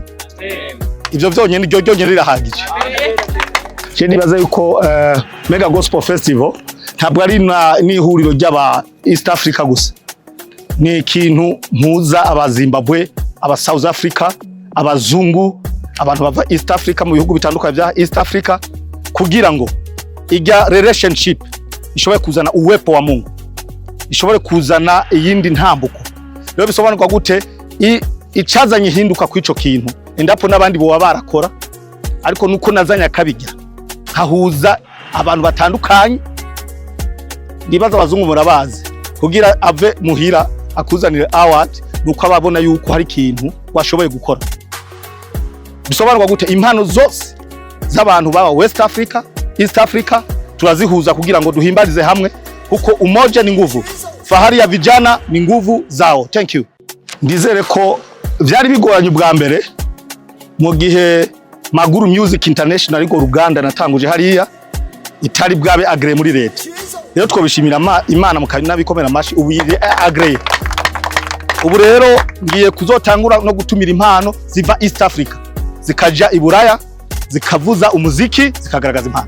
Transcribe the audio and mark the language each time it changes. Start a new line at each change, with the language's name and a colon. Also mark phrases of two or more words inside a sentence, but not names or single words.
Rundi: Ivyo vyonyene iryo ryonyene rirahagije. Je nibaza yuko Mega Gospel Festival ntabwo ari n'ihuriro ry'aba East Africa gusa, ni ikintu mpuza abazimbabwe, aba South Africa, abazungu, abantu bava East Africa mu bihugu bitandukanye bya East Africa, kugira ngo ijya relationship ishobore kuzana
Swahili: uwepo wa Mungu,
Rundi: ishobore kuzana iyindi ntambuko. Rero bisobanurwa gute icazanye hinduka kw'ico kintu, endapo n'abandi bo barakora, ariko nuko nazanya akabijya hahuza abantu batandukanye. Nibaza abazungu murabazi, kugira ave muhira akuzanire award nuko ababona yuko hari ikintu washoboye gukora. Bisobanurwa gute impano zose z'abantu baba West Africa, East Africa turazihuza kugira ngo duhimbarize hamwe, kuko
Swahili: umoja ni nguvu, fahari ya vijana ni nguvu zao.
English: Thank you.
Rundi: Ndizere ko vyari bigoranye ubwa mbere mu gihe Maguru Music International ariko Ruganda natanguje hariya itari bwabe agree muri leta. Rero twobishimira Imana mukanabikomera amashi ubu agree. Ubu rero ngiye kuzotangura no gutumira impano ziva East Africa zikaja i Buraya zikavuza umuziki zikagaragaza impano.